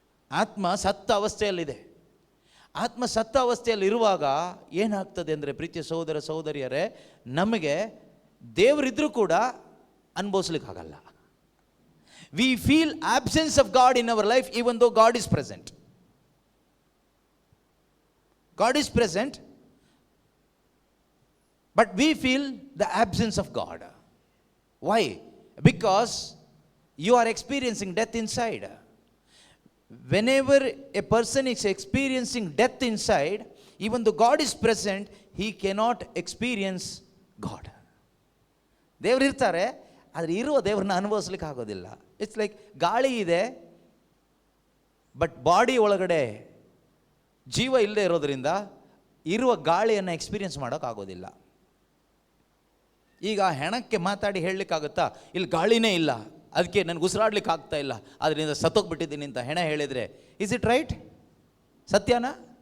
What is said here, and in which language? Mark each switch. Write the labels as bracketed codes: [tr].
[kn] ಆತ್ಮ ಸತ್ತ ಅವಸ್ಥೆಯಲ್ಲಿದೆ. ಆತ್ಮ ಸತ್ತ ಅವಸ್ಥೆಯಲ್ಲಿರುವಾಗ ಏನಾಗ್ತದೆ ಅಂದರೆ, ಪ್ರೀತಿಯ ಸಹೋದರ ಸಹೋದರಿಯರೇ, ನಮಗೆ ದೇವರಿದ್ರೂ ಕೂಡ ಅನುಭವಿಸ್ಲಿಕ್ಕಾಗಲ್ಲ. [en] We feel absence of God in our life even though God is present. God is present, but we feel the absence of God. Why? Because you are experiencing death inside. Whenever a person is experiencing death inside, Even though God is present, he cannot experience God. [kn] ದೇವ್ರು ಇರ್ತಾರೆ, ಆದರೆ ಇರುವ ದೇವ್ರನ್ನ ಅನುಭವಿಸ್ಲಿಕ್ಕೆ ಆಗೋದಿಲ್ಲ. [en] it's like [kn] ಗಾಳಿ ಇದೆ, but body ಒಳಗಡೆ ಜೀವ ಇಲ್ಲದೆ ಇರೋದ್ರಿಂದ ಇರುವ ಗಾಳಿಯನ್ನು ಎಕ್ಸ್ಪೀರಿಯನ್ಸ್ ಮಾಡೋಕ್ಕಾಗೋದಿಲ್ಲ. ಈಗ ಹೆಣಕ್ಕೆ ಮಾತಾಡಿ ಹೇಳಲಿಕ್ಕಾಗುತ್ತಾ, ಇಲ್ಲಿ ಗಾಳಿನೇ ಇಲ್ಲ, ಅದಕ್ಕೆ ನನಗೆ ಉಸಿರಾಡ್ಲಿಕ್ಕೆ ಆಗ್ತಾ ಇಲ್ಲ, ಅದರಿಂದ ಸತ್ತೋಗ್ಬಿಟ್ಟಿದ್ದೀನಿ ಅಂತ ಹೆಣ ಹೇಳಿದರೆ [en] Is it right? [kn] ಸತ್ಯನಾ?